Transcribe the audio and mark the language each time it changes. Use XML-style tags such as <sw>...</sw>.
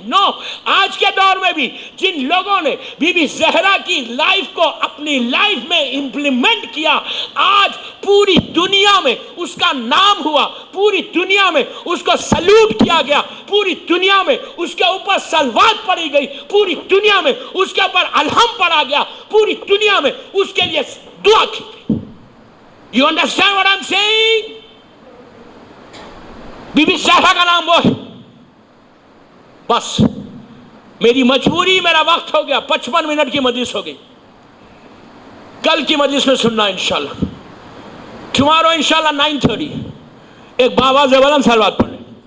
<ur>نو, آج کے دور میں بھی جن لوگوں نے بی بی زہرا کی لائف کو اپنی لائف میں امپلیمنٹ کیا, آج پوری دنیا میں اس کا نام ہوا, پوری دنیا میں اس کو سلوٹ کیا گیا, پوری دنیا میں اس کے اوپر صلوات پڑھی گئی, پوری دنیا میں اس کے اوپر الہم پڑھا گیا, پوری دنیا میں اس کے لیے دعا کی گئی.</ur> <en>You understand what I'm saying?</en> <ur>Be be Zahra کا نام وہ ہے. بس میری مجبوری, میرا وقت ہو گیا, 55 منٹ کی مجلس ہو گئی. کل کی مجلس میں سننا انشاءاللہ. ٹمارو انشاءاللہ 9:30. ایک باواز بلند صلوات پڑھ لیں.</ur>